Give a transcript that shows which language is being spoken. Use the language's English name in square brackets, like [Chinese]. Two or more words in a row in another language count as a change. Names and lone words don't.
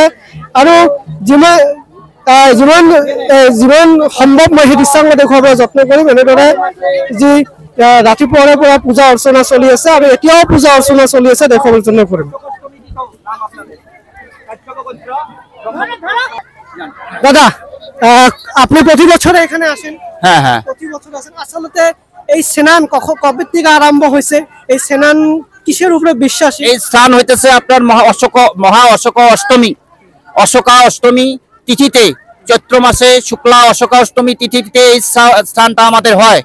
[Assamese] আৰু যিমান সম্ভৱ মই সেই দৃশ্যাংগ দেখুৱাব যত্ন কৰিম। এনেদৰে যি ৰাতিপুৱাৰে পৰা পূজা অৰ্চনা চলি আছে আৰু এতিয়াও পূজা অৰ্চনা চলি আছে, দেখুৱাবলৈ যত্ন কৰিম। [Bangla] দাদা, আপনি প্রতি বছরে এখানে আসেন? হ্যাঁ হ্যাঁ, প্রতি বছর আসেন। আসলে এই স্নান কবে থেকে আরম্ভ হয়েছে? এই স্নান কিসের উপরে বিশ্বাসী? এই স্নান হইতেছে আপনার অশোকা অষ্টমী তিথিতে, চৈত্র মাসে শুক্লা অশোকা অষ্টমী তিথিতে এই স্নানটা আমাদের হয়।